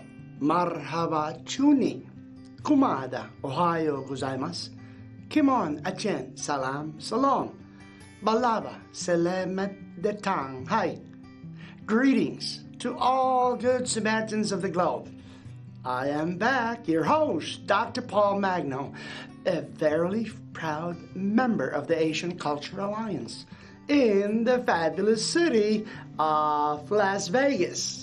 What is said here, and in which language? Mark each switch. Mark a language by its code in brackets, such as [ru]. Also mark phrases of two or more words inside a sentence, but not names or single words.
[ja] Marhaba chuni. Kumada. おはようございます. Kimon achen. Salam. Salom. Balaba. [ms] Selamat datang. [en] Hi. Greetings to all good Samaritans of the globe. I am back, your host, Dr. Paul Magno, a verily proud member of the Asian Culture Alliance in the fabulous city of Las Vegas.